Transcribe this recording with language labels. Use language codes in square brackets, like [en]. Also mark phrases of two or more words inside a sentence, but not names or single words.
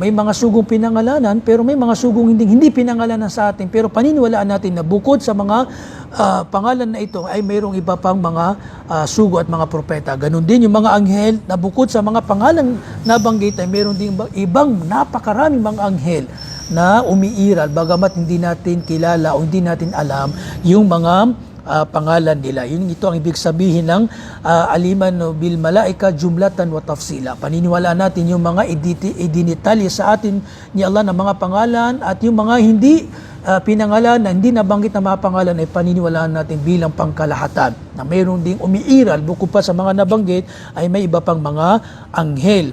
[tl] May mga sugong pinangalanan pero may mga sugong hindi pinangalanan sa atin, pero paniniwalaan natin na bukod sa mga pangalan na ito ay mayroong iba pang mga sugo at mga propeta. Ganon din yung mga anghel na bukod sa mga pangalan na banggit ay mayroong din ibang napakaraming mga anghel na umiiral bagamat hindi natin kilala o hindi natin alam yung mga pangalan nila. Ito ang ibig sabihin ng [ar] الإيمان بالملائكة جملة وتفصيلا. [tl] Paniniwalaan natin yung mga idinitalya sa atin ni Allah na mga pangalan, at yung mga hindi pinangalan na hindi nabanggit na mga pangalan ay paniniwalaan natin bilang pangkalahatan. Na mayroon ding umiiral bukod pa sa mga nabanggit ay may iba pang mga anghel.